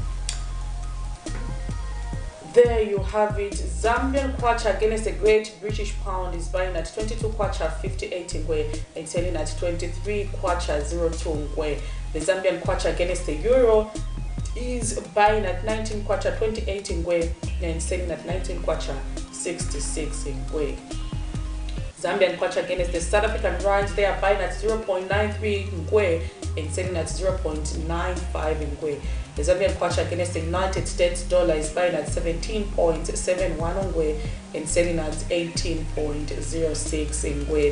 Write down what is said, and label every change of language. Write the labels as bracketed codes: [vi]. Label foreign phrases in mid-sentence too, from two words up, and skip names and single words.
[en] There you have it. Zambian kwacha against the Great British Pound is buying at 22 kwacha 58 ngwe and selling at 23 kwacha 02 ngwe. The Zambian kwacha against the euro is buying at 19 kwacha 28 ngwe and selling at 19 kwacha 66 ngwe. Zambian kwacha against the South African rand, they are buying at 0.93 ngwe and selling at 0.95 ngwe. The Zambian kwacha against the United States dollar is buying at 17.71 ngwe and selling at 18.06 ngwe.